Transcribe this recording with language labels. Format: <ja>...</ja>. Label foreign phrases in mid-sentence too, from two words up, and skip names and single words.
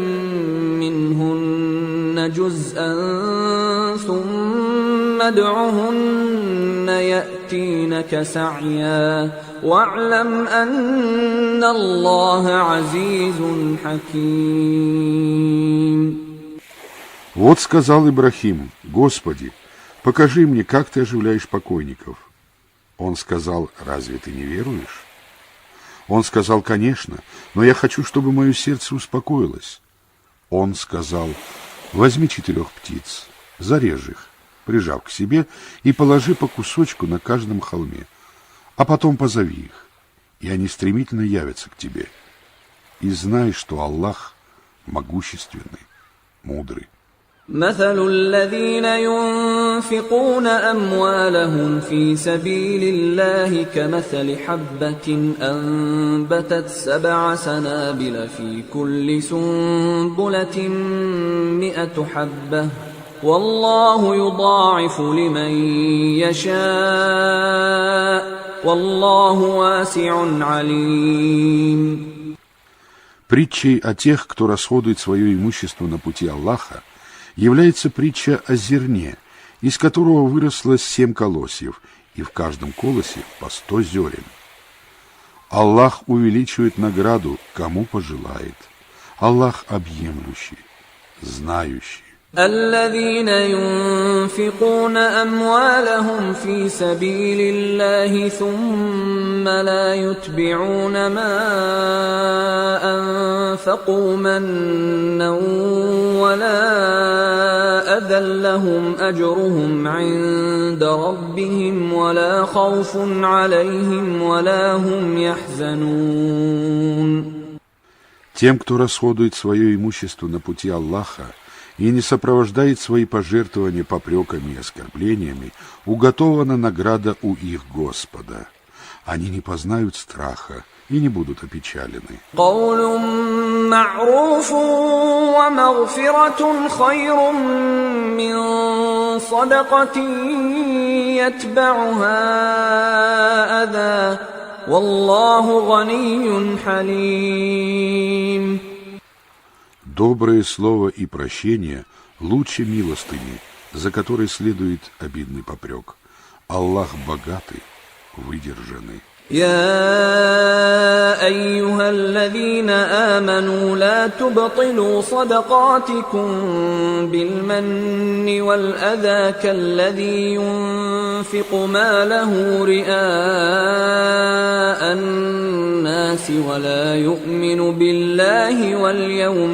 <ar>منهن جزءا ثم ادعهن يأتينك سعيا واعلم أن الله عزيز حكيم.</ar> <ru>Вот сказал Ибрахим: Господи, покажи мне, как ты оживляешь покойников. Он сказал: разве ты не веруешь? Он сказал: конечно, но я хочу, чтобы мое сердце успокоилось. Он сказал: возьми 4 птиц, зарежь их, прижав к себе, и положи по кусочку на каждом холме, а потом позови их, и они стремительно явятся к тебе. И знай, что Аллах могущественный, мудрый.</ru> <ar>مثل الذين ينفقون أموالهم في سبيل الله كمثل حبة أنبتت 7 سنابل في كل سنبلة 100 حبة والله يضاعف لمن يشاء والله واسع عليم.</ar> <ru>Притчей о тех, кто расходует свое имущество на пути Аллаха, является притча о зерне, из которого выросло 7 колосьев, и в каждом колосе по 100 зерен. Аллах увеличивает награду, кому пожелает. Аллах объемлющий, знающий.</ru> <ar>الذين ينفقون أموالهم في سبيل الله ثم لا يتبعون ما أنفقوا منا ولا أذى لهم أجرهم عند ربهم ولا خوف عليهم ولا هم يحزنون.</ar> <ru>Тем, кто расходует свое имущество на пути Аллаха и не сопровождает свои пожертвования попреками и оскорблениями, уготована награда у их Господа. Они не познают страха и не будут опечалены.</ru> <ar>قول معروف ومغفرة خير من صدقة يتبعها أذى والله غني حليم.</ar> <ru>Доброе слово и прощение лучше милостыни, за которой следует обидный попрек. Аллах богатый, выдержанный.</ru> <ar>يا أيها الذين آمنوا لا تبطلوا صدقاتكم بالمن والأذى كالذي ينفق ماله رئاء الناس ولا يؤمن بالله واليوم</ar>